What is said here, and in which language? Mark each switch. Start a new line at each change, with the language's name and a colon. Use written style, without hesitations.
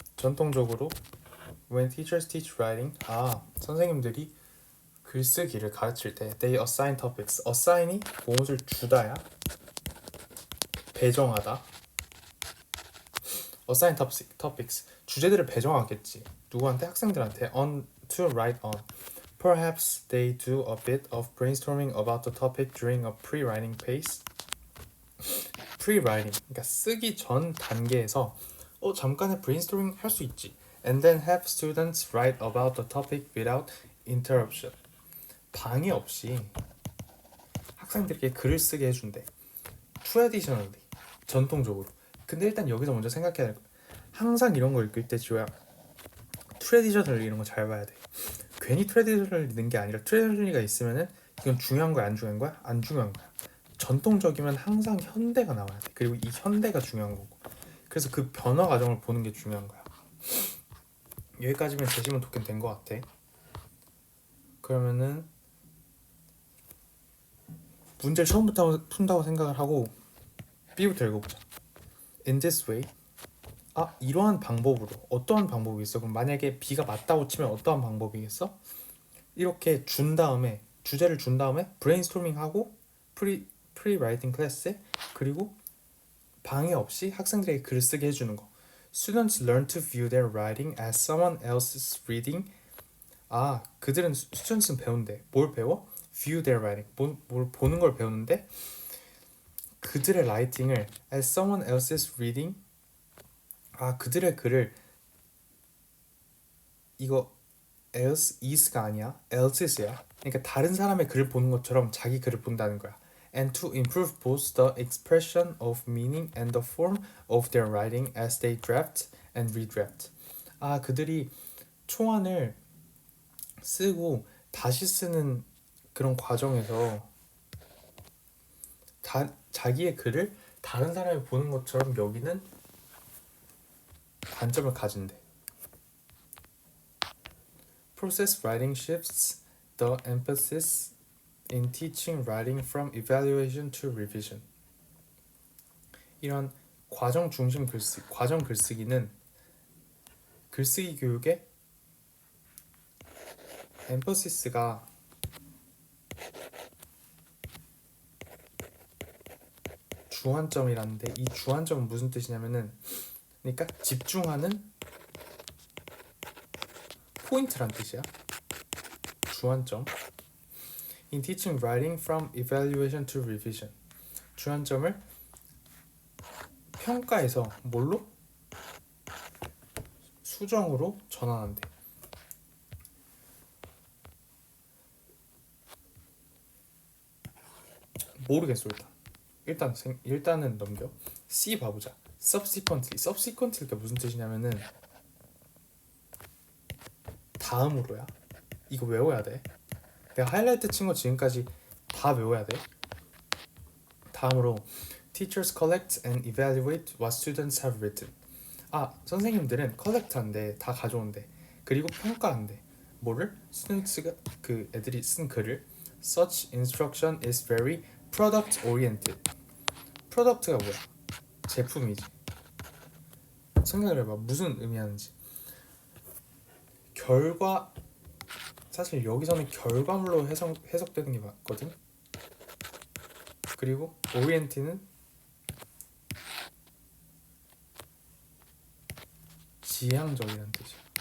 Korean: 전통적으로
English: when teachers teach writing,
Korean: 선생님들이 글쓰기를 가르칠 때
English: they assign topics.
Korean: assign이 무엇을 주다야, 배정하다.
English: assign topics,
Korean: 주제들을 배정하겠지. 누구한테? 학생들한테.
English: on to write on. Perhaps they do a bit of brainstorming about the topic during a pre-writing phase.
Korean: pre-writing, 그러니까 쓰기 전 단계에서 잠깐의 brainstorming 할 수 있지.
English: And then have students write about the topic without interruption.
Korean: 방해 없이 학생들에게 글을 쓰게 해준대. traditionally, 전통적으로. 근데 일단 여기서 먼저 생각해야 될 거야. 항상 이런 거 읽을 때 지호야, traditional 이런 거 잘 봐야 돼. 괜히 traditional 읽는 게 아니라 traditionally가 있으면은 이건 중요한 거야, 안 중요한 거야? 안 중요한 거야. 전통적이면 항상 현대가 나와야 돼. 그리고 이 현대가 중요한 거고. 그래서 그 변화 과정을 보는 게 중요한 거야. 여기까지면 제시문 토큰 된 거 같아. 그러면은 문제를 처음부터 푼다고 생각을 하고 B부터 읽어보자. In this way, 이러한 방법으로. 어떠한 방법이 있어? 그럼 만약에 B가 맞다고 치면 어떠한 방법이겠어? 이렇게 준 다음에, 주제를 준 다음에 브레인스토밍 하고 프리-라이팅 클래스에, 그리고 방해 없이 학생들에게 글을 쓰게 해주는 거.
English: Students learn to view their writing as someone else's reading.
Korean: 그들은 스튜던트는 배운대. 뭘 배워?
English: View their writing.
Korean: 뭘 보는 걸 배우는데, 그들의 라이팅을
English: as someone else's reading.
Korean: 그들의 글을, 이거 else is가 아니야, elses야. 그러니까 다른 사람의 글을 보는 것처럼 자기 글을 본다는 거야.
English: And to improve both the expression of meaning and the form of their writing as they draft and redraft.
Korean: 그들이 초안을 쓰고 다시 쓰는 그런 과정에서 자기의 글을 다른 사람이 보는 것처럼 여기는 관점을 가진대.
English: Process writing shifts the emphasis in teaching writing from evaluation to revision.
Korean: 이런 과정 중심 과정 글쓰기는 글쓰기 교육의 엠퍼시스가 주안점이라는데, 이 주안점은 무슨 뜻이냐면은, 그러니까 집중하는 포인트란 뜻이야. 주안점.
English: In teaching writing from evaluation to revision.
Korean: 주안점을 평가에서 뭘로? 수정으로 전환한대. 모르겠어 일단은 넘겨. C 봐보자. subsequently가 무슨 뜻이냐면은 다음으로야. 이거 외워야 돼. 내가 하이라이트 친 거 지금까지 다 외워야 돼. 다음으로
English: teachers collect and evaluate what students have written.
Korean: 선생님들은 collect한대, 다 가져온대. 그리고 평가한대. 뭐를? students가, 그 애들이 쓴 글을.
English: Such instruction is very product oriented.
Korean: product가 뭐야? 제품이지. 생각을 해봐. 무슨 의미하는지. 사실 여기서는 결과물로 해석되는 게 맞거든. 그리고 orient는 지향적이라는 뜻이야.